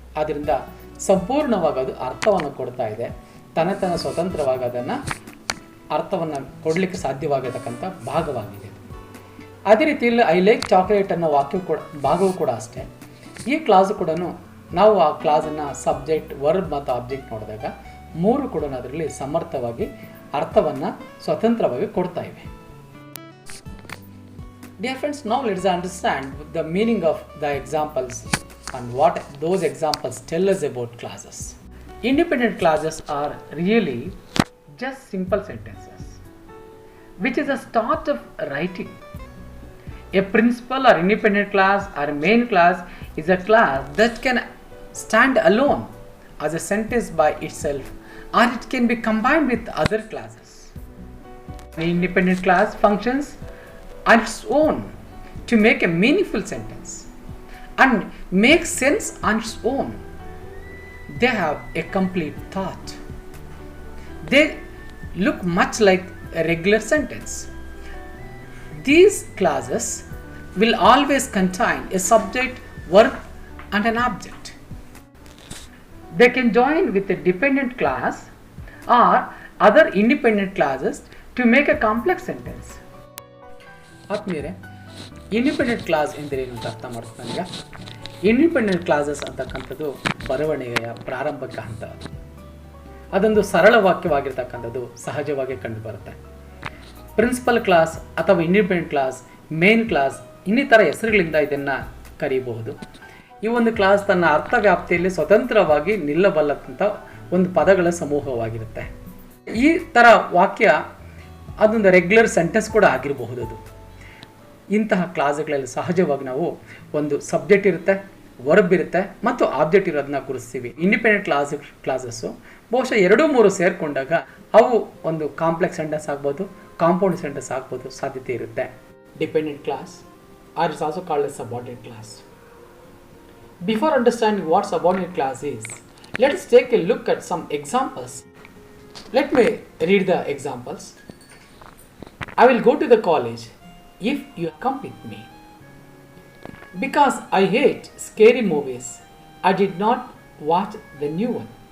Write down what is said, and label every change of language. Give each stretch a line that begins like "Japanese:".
Kannada: ಆದ್ದರಿಂದ ಸಂಪೂರ್ಣವಾಗಿ ಅದು ಅರ್ಥವನ್ನು ಕೊಡ್ತಾ ಇದೆ. ತನ್ನ ಸ್ವತಂತ್ರವಾಗಿ ಅದನ್ನು ಅರ್ಥವನ್ನು ಕೊಡಲಿಕ್ಕೆ ಸಾಧ್ಯವಾಗಿರತಕ್ಕಂಥ ಭಾಗವಾಗಿದೆ. ಅದೇ ರೀತಿಯಲ್ಲಿ
English: I like chocolate
Kannada: ಅನ್ನೋ ಭಾಗವೂ ಕೂಡ ಅಷ್ಟೇ. ಈ ಕ್ಲಾಸು ಕೂಡ ನಾವು ಆ ಕ್ಲಾಸನ್ನು ಸಬ್ಜೆಕ್ಟ್, ವರ್ಬ್ ಮತ್ತು ಆಬ್ಜೆಕ್ಟ್ ನೋಡಿದಾಗ ಮೂರು ಕೂಡ ಅದರಲ್ಲಿ ಸಮರ್ಥವಾಗಿ ಅರ್ಥವನ್ನು ಸ್ವತಂತ್ರವಾಗಿ ಕೊಡ್ತಾ ಇವೆ.
English: Dear friends, now let's understand the meaning of the examples and what those examples tell us about clauses. Independent clauses are really just simple sentences, which is a start of writing. A principal or independent clause or main clause is a clause that can stand alone as a sentence by itself, or it can be combined with other clauses. An independent clause functions on its own to make a meaningful sentence and make sense on its own. They have a complete thought. They look much like a regular sentence. These clauses will always contain a subject, verb and an object. They can join with a dependent clause or other independent clauses to make a complex sentence.
Kannada: ಆತ್ಮೀಯರೇ, independent class ಎಂದರೇನು ಅಂತ ಅರ್ಥ ಮಾಡ್ಕೊಂಡಾಗ, independent classes ಅಂತಕ್ಕಂಥದ್ದು ಬರವಣಿಗೆಯ ಪ್ರಾರಂಭಿಕ ಹಂತ. ಅದೊಂದು ಸರಳ ವಾಕ್ಯವಾಗಿರ್ತಕ್ಕಂಥದ್ದು ಸಹಜವಾಗಿ ಕಂಡುಬರುತ್ತೆ. ಪ್ರಿನ್ಸಿಪಲ್ ಕ್ಲಾಸ್ ಅಥವಾ ಇಂಡಿಪೆಂಡೆಂಟ್ ಕ್ಲಾಸ್, ಮೇನ್ ಕ್ಲಾಸ್ ಇನ್ನಿತರ ಹೆಸರುಗಳಿಂದ ಇದನ್ನು ಕರೀಬಹುದು. ಈ ಒಂದು ಕ್ಲಾಸ್ ತನ್ನ ಅರ್ಥ ವ್ಯಾಪ್ತಿಯಲ್ಲಿ ಸ್ವತಂತ್ರವಾಗಿ ನಿಲ್ಲಬಲ್ಲಂಥ ಒಂದು ಪದಗಳ ಸಮೂಹವಾಗಿರುತ್ತೆ. ಈ ಥರ ವಾಕ್ಯ ಅದೊಂದು ರೆಗ್ಯುಲರ್ ಸೆಂಟೆನ್ಸ್ ಕೂಡ ಆಗಿರಬಹುದು. ಅದು ಇಂತಹ ಕ್ಲಾಸ್ಗಳಲ್ಲಿ ಸಹಜವಾಗಿ ನಾವು ಒಂದು ಸಬ್ಜೆಕ್ಟ್ ಇರುತ್ತೆ, ವರ್ಬ್ ಇರುತ್ತೆ ಮತ್ತು ಆಬ್ಜೆಕ್ಟ್ ಇರೋದನ್ನ ಗುರುತಿಸ್ತೀವಿ. ಇಂಡಿಪೆಂಡೆಂಟ್ ಕ್ಲಾಸಸ್ಸು ಬಹುಶಃ 2-3 ಸೇರಿಕೊಂಡಾಗ ಅವು ಒಂದು ಕಾಂಪ್ಲೆಕ್ಸ್ ಸೆಂಟೆನ್ಸ್ ಆಗ್ಬೋದು, ಕಾಂಪೌಂಡ್ ಸೆಂಟೆನ್ಸ್ ಆಗ್ಬೋದು ಸಾಧ್ಯತೆ ಇರುತ್ತೆ.
English: Dependent clause or is also called a subordinate clause. Before understanding what subordinate class is, let us take a look at some examples. Let me read the examples. I will go to the college if you come with me. Because I hate scary movies, I did not watch the new one.